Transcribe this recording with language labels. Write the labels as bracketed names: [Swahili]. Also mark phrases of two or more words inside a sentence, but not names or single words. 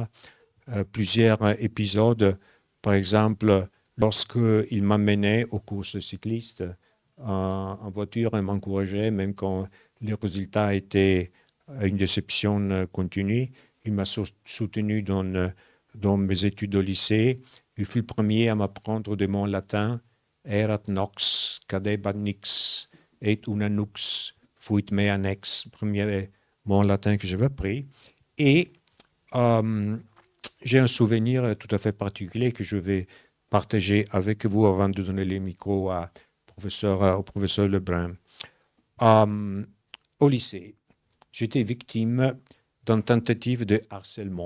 [French] Plusieurs épisodes, par exemple, lorsqu'il m'amenait aux courses cyclistes en voiture et m'encourageait, même quand les résultats étaient une déception continue. Il m'a soutenu dans mes études au lycée. Il fut le premier à m'apprendre des mots latins. [Latin] Erat nox, cadebat nix, et una nux, fuit mea nex. [French] Premier mot latin que j'avais appris. Et j'ai un souvenir tout à fait particulier que je vais partager avec vous avant de donner les micros au professeur Lebrun. Au lycée, j'étais victime d'une tentative de harcèlement.